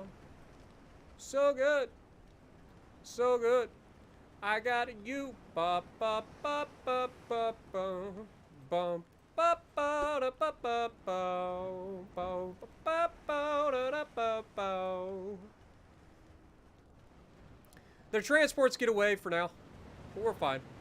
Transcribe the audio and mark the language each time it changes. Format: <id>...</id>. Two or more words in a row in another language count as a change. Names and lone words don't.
<en>So good, so good. I got you. Ba ba ba ba ba bum bum ba ba da ba ba ba ba ba ba da da ba ba. Their transports get away for now, but we're fine.</en>